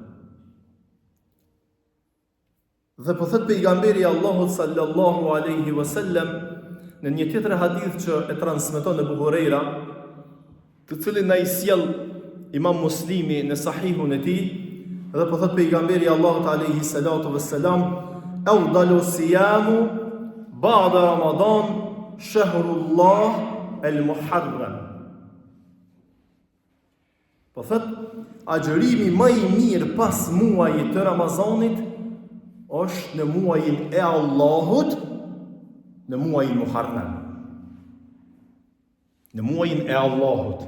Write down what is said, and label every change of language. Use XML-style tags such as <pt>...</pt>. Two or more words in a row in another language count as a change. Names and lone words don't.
<sq>Dhe po thot pejgamberi Allahut</sq> <ar>صلى الله عليه وسلم</ar> <sq>në një tjetër hadith që e transmeton Abu Huraira, të cilin na i sjell Imam Muslimi në sahihun e tij, dhe po thot pejgamberi Allahut</sq> <ar>عليه الصلاة والسلام, أفضل الصيام بعد رمضان شهر الله المحرم.</ar> <sq>Po thot, agjërimi më i mirë pas muajit të Ramazanit është në muajin e Allahut, në muajin Muharram. Në muajin e Allahut.</sq>